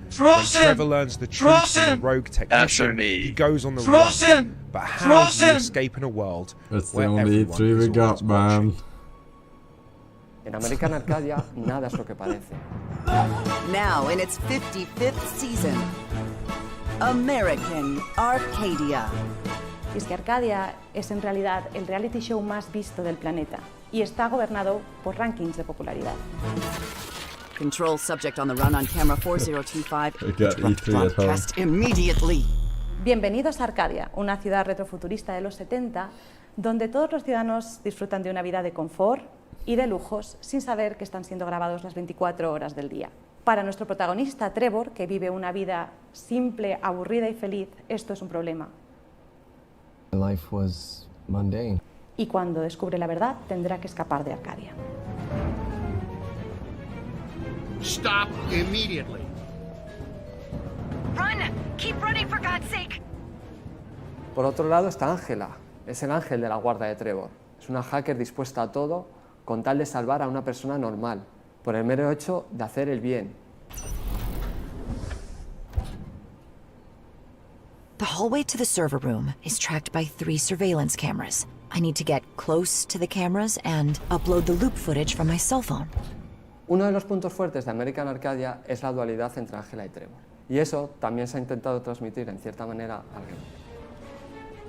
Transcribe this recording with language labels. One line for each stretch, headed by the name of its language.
English: When Trevor learns the truth from the rogue technician, he goes on the run. But how do you escape in a world That's the where only E3 we got, man.
Spanish: En American Arcadia, nada es lo que parece.
English: Now in its 55th season, American Arcadia.
Spanish: Y es que Arcadia es en realidad el reality show más visto del planeta y está gobernado por rankings de popularidad.
English: Control subject on the run on camera 4025. Broadcast immediately.
Spanish: Bienvenidos a Arcadia, una ciudad retrofuturista de los 70, donde todos los ciudadanos disfrutan de una vida de confort y de lujos sin saber que están siendo grabados las 24 horas del día. Para nuestro protagonista Trevor, que vive una vida simple, aburrida y feliz, esto es un problema.
English: Life was mundane.
Spanish: Y cuando descubre la verdad, tendrá que escapar de Arcadia.
English: Stop immediately. Run! Keep running for God's sake.
Spanish: Por otro lado está Ángela, es el ángel de la guarda de Trevor. Es una hacker dispuesta a todo con tal de salvar a una persona normal, por el mero hecho de hacer el bien.
English: The hallway to the server room is tracked by 3 surveillance cameras. I need to get close to the cameras and upload the loop footage from my cell phone.
Spanish: Uno de los puntos fuertes de American Arcadia es la dualidad entre Ángela y Trevor. Y eso también se ha intentado transmitir en cierta manera al game.